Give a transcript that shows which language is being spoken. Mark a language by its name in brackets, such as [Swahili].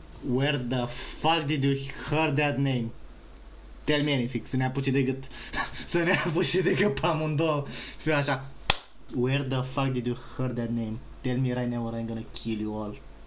[English] Where the fuck did you hear that name? Tell me anything, [Romanian] să ne apuce de gât. Să ne apuce de gât pe amândouă. Și fiu așa. [English] Where the fuck did you hear that name? Tell me right now or I'm gonna kill you all.